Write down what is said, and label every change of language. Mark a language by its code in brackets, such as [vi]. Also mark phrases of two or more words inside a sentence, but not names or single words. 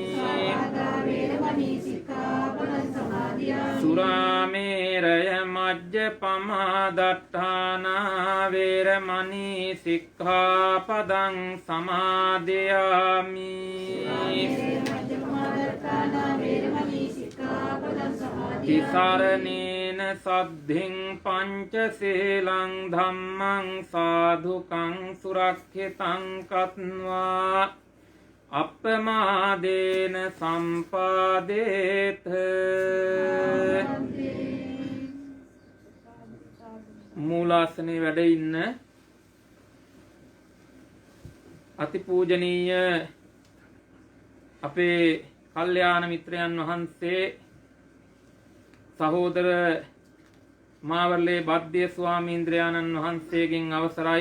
[pi] සුරාමේරය මජ්ජපමා දට්ඨානා වේරමණී සික්ඛාපදං සමාදියාමි. තිසරණේන සද්ධින් පංචශීලං ධම්මං සාධුකං සුරක්ෂිතං කତ୍වා අප්පමාදේන සම්පාදේත. [si] මූලාසනේ වැඩ ඉන්න අතිපූජනීය අපේ කල්යාණ මිත්‍රයන් වහන්සේ සහෝදර මාවර්ලේ බද්දේ ස්වාමීන්ද්‍රයාණන් වහන්සේගෙන් අවසරයි.